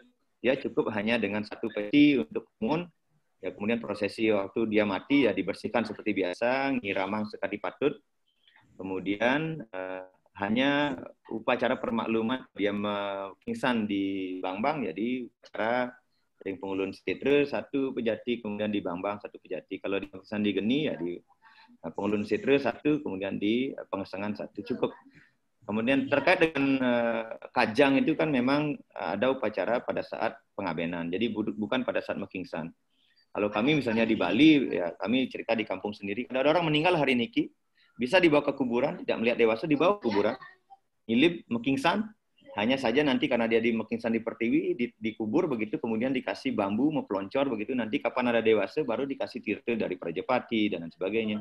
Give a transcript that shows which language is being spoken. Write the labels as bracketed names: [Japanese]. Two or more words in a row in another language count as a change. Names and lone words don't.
[Indonesian] Ya cukup hanya dengan satu peti untuk bangun. Ya kemudian prosesi waktu dia mati ya dibersihkan seperti biasa, ngiramang sekali patut. Kemudian hanya upacara permakluman dia pingsan di Bangbang, jadi upacara ring pengulun setre 1 pejati, kemudian di Bangbang 1 pejati. Kalau di pingsan di Geni ya di pengulun setre 1, kemudian di pengesengan 1 cukup. Kemudian terkait dengan kajang itu kan memang ada upacara pada saat pengabenan, jadi bukan pada saat mekingsan. Kalau kami misalnya di Bali, ya kami cerita di kampung sendiri, ada orang meninggal hari niki, bisa dibawa ke kuburan, tidak melihat dewasa, dibawa ke kuburan, ngilip, mekingsan, hanya saja nanti karena dia di mekingsan di pertiwi, dikubur begitu, kemudian dikasih bambu, memploncor begitu, nanti kapan ada dewasa, baru dikasih tirte dari Prajapati, dan lain sebagainya.